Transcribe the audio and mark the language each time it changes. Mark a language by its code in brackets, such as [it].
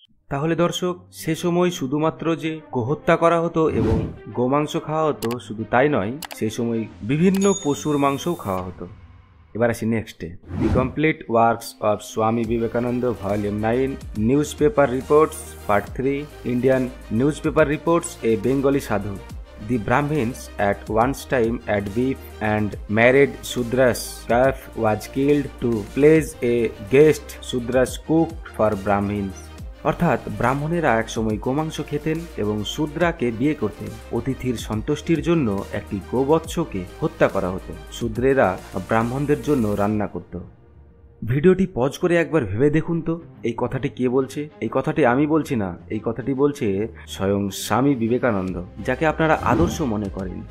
[bn] তাহলে দর্শক, সে সময় শুধুমাত্র যে গোহত্যা করা হতো এবং গোমাংস খাওয়া হতো শুধু তাই নয়, সেই সময় বিভিন্ন পশুর মাংসও খাওয়া হতো। এবার আসি নেক্সটে। [en] The complete works of Swami Vivekananda, volume 9, newspaper reports, part 3, Indian newspaper reports, a Bengali sadhu. The Brahmins at one time at beef and married Sudras. Calf was killed to please a guest. Sudras cooked for Brahmins. [bn] অর্থাৎ ব্রাহ্মণেরা একসময় গোমাংস খেতেন এবং শূদ্রাকে বিয়ে করতেন। অতিথির সন্তুষ্টির জন্য একটি গোবৎসকে হত্যা করা হতো। শূদ্রেরা ব্রাহ্মণদের জন্য রান্না করত। ভিডিওটি পজ করে একবার ভেবে দেখুন তো, এই কথাটি কে বলছে? এই কথাটি আমি বলছি না, এই কথাটি বলছে স্বয়ং স্বামী বিবেকানন্দ, যাকে আপনারা আদর্শ মনে করেন।